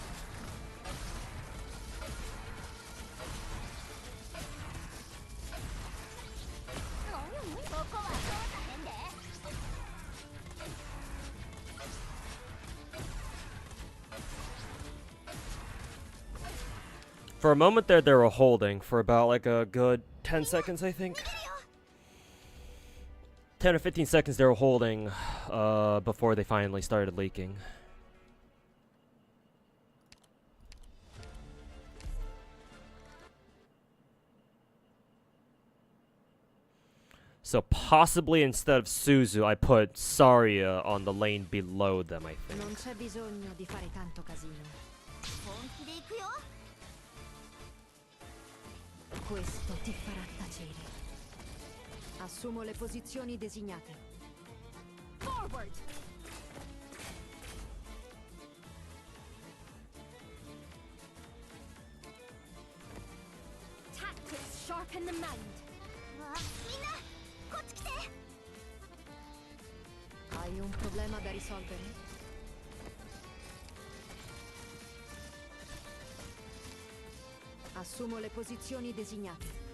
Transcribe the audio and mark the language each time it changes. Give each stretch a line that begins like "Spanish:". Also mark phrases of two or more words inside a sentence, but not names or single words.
Japanese: ここは通さへんで。
English: For a moment there, they were holding for about like a good 10 seconds, I think. 10 or 15 seconds they were holding before they finally started leaking. So possibly instead of Suzu, I put Saria on the lane below them, I think.
Italian: Non c'è bisogno di fare tanto casino.
Japanese: 本気で行くよ。
Italian: Questo ti farà tacere. Assumo le posizioni designate.
English: Forward. Tactics sharpen the mind.
Japanese: わあ、みんなこっち来て。
Italian: Hai un problema da risolvere? Assumo le posizioni designate.